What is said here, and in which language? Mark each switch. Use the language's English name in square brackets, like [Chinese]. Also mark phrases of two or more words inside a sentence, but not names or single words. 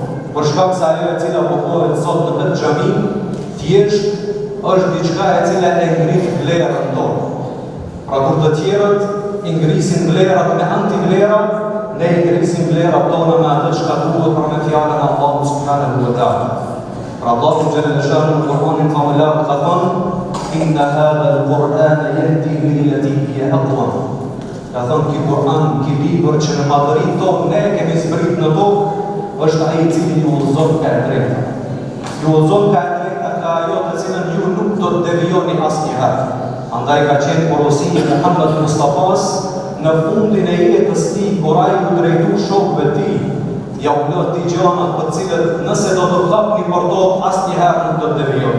[Albanian] Për shkak se ajo e cila po bëhet sot në këtë xhami, thjesht është diçka e cila e ngrit vlerën tonë. Pra kur të tjerët i ngrisin vlerat me antivlera, ne i ngrisim vlerat tona me atë çka duhet për me fjalën e Allahut [Arabic] سبحانه وتعالى. [Albanian] Pra Allahu [Arabic] جل شأنه [Albanian] në Kur'anin famullar ka thënë: [Arabic] "إن هذا القرآن يهدي للتي هي أقوم." [Albanian] Ka thënë ki Kur'an, ki libër që në madhërinë tonë ne kemi zbrit në tokë, është ai i cili ju udhëzon ka e drejta. Ju udhëzon ka e drejta ka ajo të cilën ju nuk do të devijoni asnjëherë. Andaj ka qenë porosia e Muhammed Mustafas në fundin e jetës tij, kur ai u drejtu shokëve të tij, ja u lë ti gjëra për të cilët nëse do të hapni për to asnjëherë nuk do të devijoni.